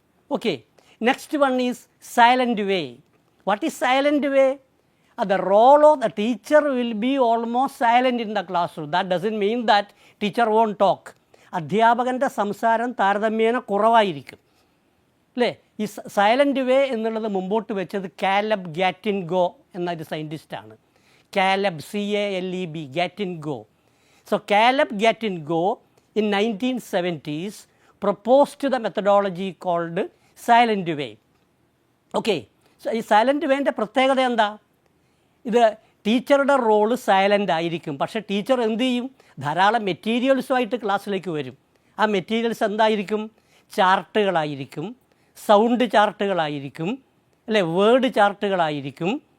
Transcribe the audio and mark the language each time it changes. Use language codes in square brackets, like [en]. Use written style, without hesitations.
[en] Okay, next one is silent way. What is silent way? The role of the teacher will be almost silent in the classroom. That doesn't mean that teacher won't talk. [ml] അധ്യാപകൻ്റെ സംസാരം താരതമ്യേന കുറവായിരിക്കും അല്ലേ. ഈ silent വേ എന്നുള്ളത് മുമ്പോട്ട് വെച്ചത് Caleb ഗാറ്റിൻഗോ എന്നൊരു സയൻറ്റിസ്റ്റാണ്. Caleb CALEB ഗാറ്റിൻഗോ. [en] So Caleb Gattegno in 1970s proposed the methodology called silent way. [ml] Okay, so ഈ സൈലൻ്റ് വേൻ്റെ പ്രത്യേകത എന്താ? ഇത് ടീച്ചറുടെ റോള് സൈലൻ്റ് ആയിരിക്കും. പക്ഷേ ടീച്ചർ എന്ത് ചെയ്യും? ധാരാളം മെറ്റീരിയൽസുമായിട്ട് ക്ലാസ്സിലേക്ക് വരും. ആ മെറ്റീരിയൽസ് എന്തായിരിക്കും? ചാർട്ടുകളായിരിക്കും, സൗണ്ട് ചാർട്ടുകളായിരിക്കും അല്ലേ, വേർഡ് ചാർട്ടുകളായിരിക്കും.